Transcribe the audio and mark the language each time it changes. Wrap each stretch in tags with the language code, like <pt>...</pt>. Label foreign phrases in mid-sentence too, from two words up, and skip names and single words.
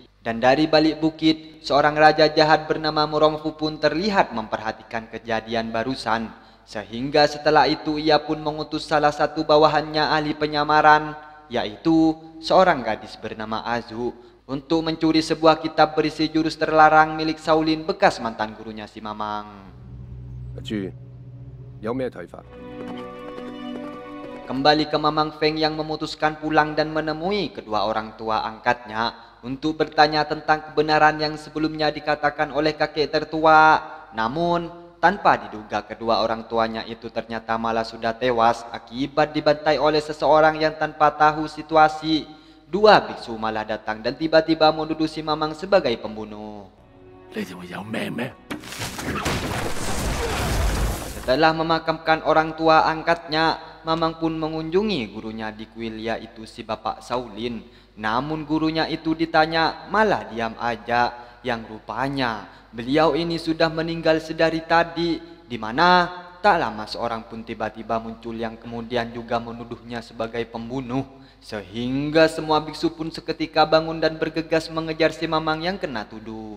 <id>Dan dari balik bukit, seorang raja jahat bernama Murongfu pun terlihat memperhatikan kejadian barusan. Sehingga setelah itu ia pun mengutus salah satu bawahannya ahli penyamaran, yaitu seorang gadis bernama Azu, untuk mencuri sebuah kitab berisi jurus terlarang milik Shaolin bekas mantan gurunya si Mamang.</id> <yue>阿朱，有咩睇法？</yue> <id>Kembali ke Mamang Feng yang memutuskan pulang dan menemui kedua orang tua angkatnya untuk bertanya tentang kebenaran yang sebelumnya dikatakan oleh kakek tertua. Namun, tanpa diduga kedua orang tuanya itu ternyata malah sudah tewas akibat dibantai oleh seseorang yang tanpa tahu situasi. 2 biksu malah datang dan tiba-tiba menuduh si Mamang sebagai pembunuh.</id> <yue>你哋會有命咩？</yue> <id>Setelah memakamkan orang tua angkatnya, Mamang pun mengunjungi gurunya di kuil, yaitu si Bapak Shaolin. Namun gurunya itu ditanya malah diam aja. yang rupanya beliau ini sudah meninggal sedari tadi, di mana tak lama seorang pun tiba-tiba muncul yang kemudian juga menuduhnya sebagai pembunuh, sehingga semua biksu pun seketika bangun dan bergegas mengejar si Mamang yang kena tuduh.</id>